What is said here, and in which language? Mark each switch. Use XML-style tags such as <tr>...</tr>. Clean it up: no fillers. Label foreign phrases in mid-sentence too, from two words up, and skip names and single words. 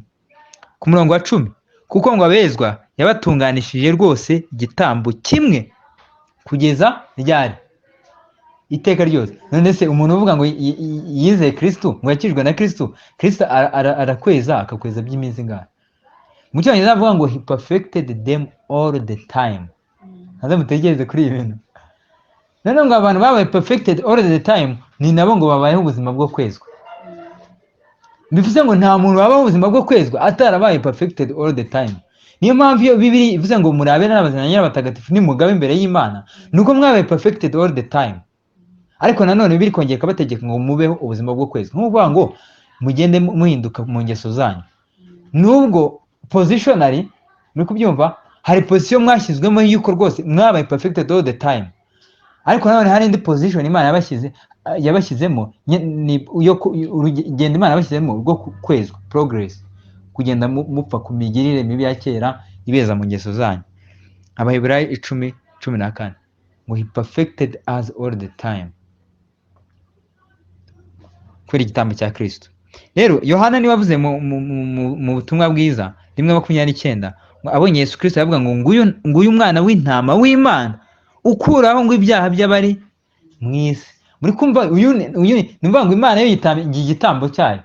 <rw>Ku murongo wa 10, kuko ngo abezwa yabatunganishije rwose igitambo kimwe kugeza ryari? Iteka ryose. None se umuntu uvuga ngo yizeye Kristo, ngo yakijwe na Kristo, Kristo arakweza, akakweza by'iminsi ngahe? Mu Cyongereza avuga ngo</rw> <en>he perfected them all the time.</en> <rw>Haza mutegereze kuri ibi bintu. None ngo abantu babaye</rw> <en>perfected all the time,</en> <rw>ni nabo ngo babayeho ubuzima bwo kwezwa. Bivuze ngo nta muntu wabaho ubuzima bwo kwezwa atarabaye</rw> <en>perfected all the time.</en> <rw>Niyo mpamvu iyo Bibiri ivuze ngo murabe n'abazana n'abatagatifu ni mugabe imbere y'Imana, nuko mwabaye</rw> <en>perfected all the time.</en> <rw>Ariko nanone Bibiri kongera kabategeka ngo mubeho ubuzima bwo kwezwa. Nk'uvuga ngo mugende muhinduka mu ngeso zanyu. Nubwo positionally, muri kubyumva, hari position mwashyizwemo yuko rwose mwabaye</rw> <en>perfected all the time.</en> <rw>Ariko nanone hari indi position Imana yabashyizemo, urugendo Imana yabashyizemo rwo kwezwa, progress, kugenda mupfa ku migirire mibi ya kera ibeza mu ngeso zanyu. Abaheburayo 10:14 ngo</rw> <en>he perfected us all the time,</en> <rw>kubera igitambo cya Kristo. Rero Yohana niwe wavuze mu butumwa bwiza 1:29 ngo abonye Yesu Kristo yavuga ngo nguyu umwana w'intama w'Imana ukuraho ngo ibyaha by'abari mu isi. Muri kumva uyu nimvuga ngo Imana yo yitambiye igitambo cyayo.</rw>